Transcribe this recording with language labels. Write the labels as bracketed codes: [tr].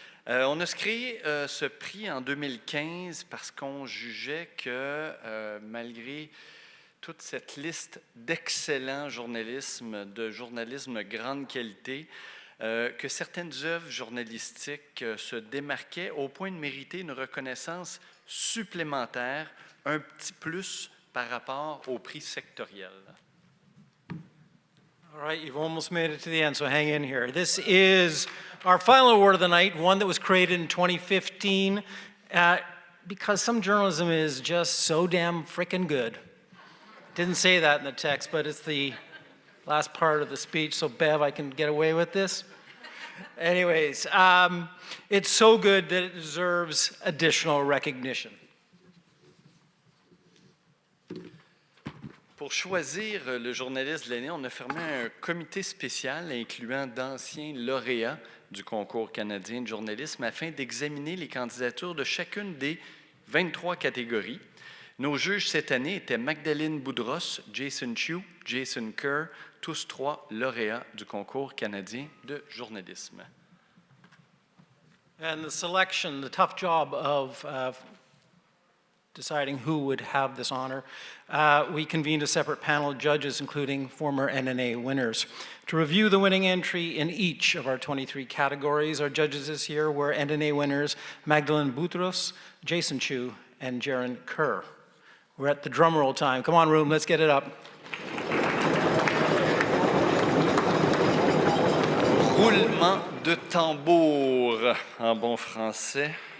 [fr] On a créé ce prix en 2015 parce qu'on jugeait que malgré toute cette liste d'excellents journalisme, de journalisme grande qualité, que certaines œuvres journalistiques se démarquaient au point de mériter une reconnaissance supplémentaire, un petit plus par rapport au prix sectoriel. [en] All right, you've almost made it to the end, so hang in here. This is our final award of the night, one that was created in 2015, because some journalism is just so damn frickin' good. Didn't say that in the text, but it's the last part of the speech, so Bev, I can get away with this. Anyways, it's so good that it deserves additional recognition. [fr] Pour choisir le journaliste de l'année, on a formé un comité spécial incluant d'anciens lauréats du concours canadien de journalisme afin d'examiner les candidatures de chacune des 23 catégories. Nos juges cette année étaient Magdalene Boudros, Jason Chu, Jason Kerr, tous trois lauréats du concours canadien de journalisme. [en] And the selection, the tough job of deciding who would have this honor, we convened a separate panel of judges, including former NNA winners. To review the winning entry in each of our 23 categories, our judges this year were NNA winners Magdalene Boutros, Jason Chu, and Jaron Kerr. We're at the drum roll time. Come on, room, let's get it up. [fr] Roulement de tambour en bon français.